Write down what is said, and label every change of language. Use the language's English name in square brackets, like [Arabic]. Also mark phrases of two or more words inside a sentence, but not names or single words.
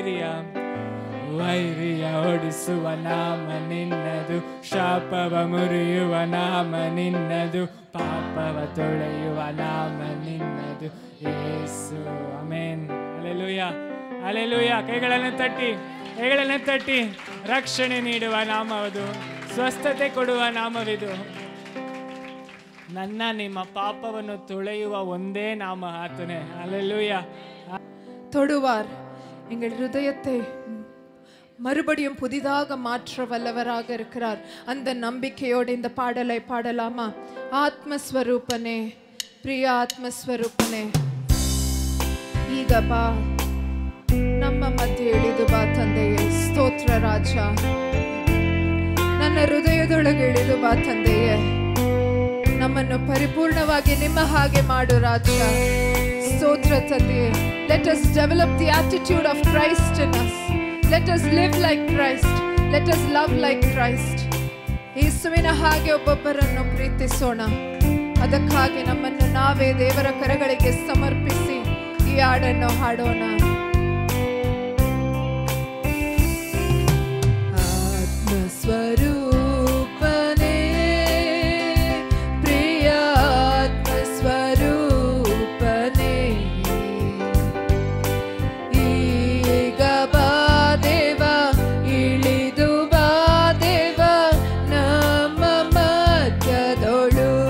[Kannada] ವೈರಿಯ ಓಡಿಸುವ ನಾಮ ನಿನ್ನದು, ಶಾಪವ ಮುರಿಯುವ ನಾಮ ನಿನ್ನದು, ಪಾಪವ ತೊಳೆಯುವ ನಾಮ ನಿನ್ನದು ಯೇಸು. ಆಮೆನ್. ಹಲ್ಲೆಲೂಯಾ ಹಲ್ಲೆಲೂಯಾ. ಕೈಗಳನ್ನು ತಟ್ಟಿ ರಕ್ಷಣೆ ನೀಡುವ ನಾಮವದು, ಸ್ವಸ್ಥತೆ ಕೊಡುವ ನಾಮವಿದು. ನನ್ನ ನಿಮ್ಮ ಪಾಪವನ್ನು ತೊಳೆಯುವ ಒಂದೇ [Tamil] நாம ஆத்துனே. ஹல்லேலூயா. தொடுவார். எங்கள் இதயத்தை மறுபடியும் புதிதாக மாற்ற வல்லவராக இருக்கிறார். அந்த நம்பிக்கையோடு இந்த பாடலை பாடலாமா? ஆத்மஸ்வரூபனே, பிரிய ஆத்மஸ்வரூபனே, [Kannada] ಈಗ ಬಾ, ನಮ್ಮ ಮಧ್ಯೆ ಇಳಿದು ಬಾ ತಂದೆಯೇ. ಸ್ತೋತ್ರ ರಾಜ, ನನ್ನ ಹೃದಯದೊಳಗೆ ಇಳಿದು ಬಾ ತಂದೆಯೇ. ನಮ್ಮನ್ನು ಪರಿಪೂರ್ಣವಾಗಿ ನಿಮ್ಮ ಹಾಗೆ ಮಾಡು ರಾಜ. ಸ್ತೋತ್ರ ತಂದೆಯೇ. [English] Let us develop the attitude of Christ in us. Let us live like Christ. Let us love like Christ. [Kannada] ಯೇಸುವಿನ ಹಾಗೆ ಒಬ್ಬೊಬ್ಬರನ್ನು ಪ್ರೀತಿಸೋಣ. ಅದಕ್ಕಾಗಿ ನಮ್ಮನ್ನು ನಾವೇ ದೇವರ ಕರಗಳಿಗೆ ಸಮರ್ಪಿಸಿ ಈ ಹಾಡನ್ನು ಹಾಡೋಣ. ಆತ್ಮಸ್ವರೂಪನೇ, ಪ್ರಿಯ ಆತ್ಮಸ್ವರೂಪನೇ, ಈಗ ಬಾ ದೇವ, ಇಳಿದು ಬಾ ದೇವ ನಮ್ಮ ಮಧ್ಯದೊಳು.